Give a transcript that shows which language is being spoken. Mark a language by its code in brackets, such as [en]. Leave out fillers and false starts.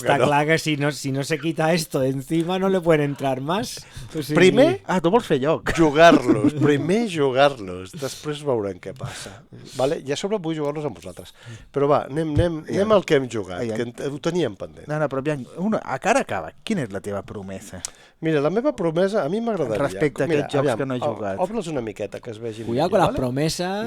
[es] Está claro que si no se quita esto de encima no le pueden entrar más. [ca] O sigui... Primer, tu vols fer joc. jugar-los. Primer jugar-los. Després veurem què passa. Vale? I a sobre vull jugar-los amb vosaltres. Però va, anem al que hem jugat, que ho teníem pendent. No, però aviam, a cara acaba. Quina és la teva promesa? Mira, la meva promesa, a mi m'agradaria... Respecte a aquests jocs que no he jugat. Obre'ls una miqueta, que es vegin. [es] Cuidado con las promesas.